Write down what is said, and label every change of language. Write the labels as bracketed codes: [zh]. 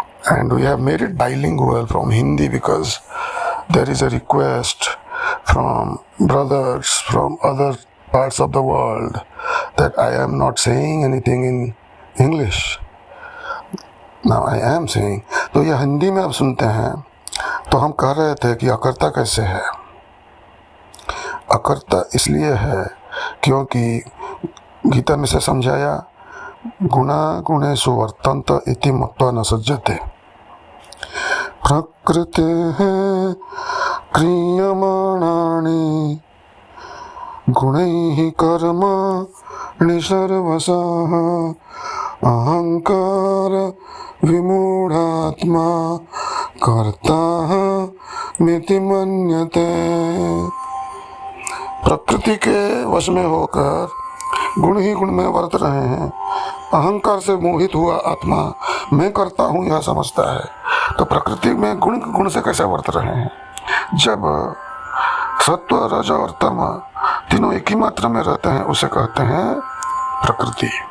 [en] And we have made it bilingual from Hindi because there is a request from brothers from other parts of the world that I am not saying anything in English. Now I am saying. [hi] तो ये हिंदी में आप सुनते हैं, तो हम कह रहे थे कि अकर्ता कैसे है. अकर्ता इसलिए है क्योंकि गीता में से समझाया [sa] गुणा गुणेषु वर्तन्त इति मत्वा न सज्जते. प्रकृते क्रियमाणानि गुणैः कर्माणि सर्वशः अहंकार विमूढ़ात्मा कर्ता मिति मन्यते. [hi] प्रकृति के वश में होकर गुण ही गुण में वर्त रहे हैं. अहंकार से मोहित हुआ आत्मा मैं करता हूँ यह समझता है. तो प्रकृति में गुण से कैसे वर्त रहे हैं? जब सत्व, रज और तम तीनों एक ही मात्रा में रहते हैं, उसे कहते हैं प्रकृति.